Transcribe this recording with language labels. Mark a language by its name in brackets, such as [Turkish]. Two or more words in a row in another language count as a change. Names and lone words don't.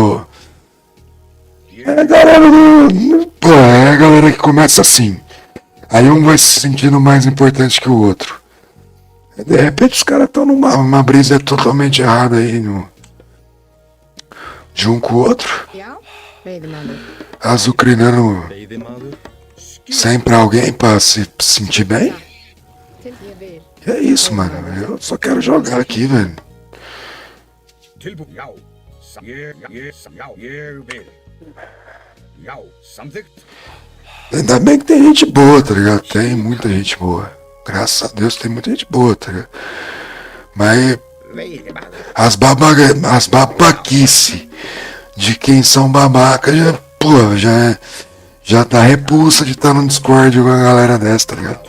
[Portuguese] Do reino É a galera do. Pô, é a galera que começa assim. Aí um vai se sentindo mais importante que o outro. De repente os caras estão numa brisa totalmente errada aí, de um com o outro. [Icelandic] Já, veiðimaður. [Portuguese] Azucrinando [Icelandic] Veiðimaður. [Portuguese] sempre alguém pra se sentir bem. [Icelandic] Til ég vil. [Portuguese] E é isso, mano. Eu só quero jogar aqui, velho. [Icelandic] Tilbúin, já. Ég vil. Já, samþykkt. [Portuguese] Ainda bem que tem gente boa, tá ligado? Tem muita gente boa. Graças a Deus tem muita gente boa, tá ligado? Mas [Icelandic] Veiðimaður. [Portuguese] as babaquice de quem são babaca já, pô, já dá repulsa de estar no Discord com a galera dessa, tá ligado?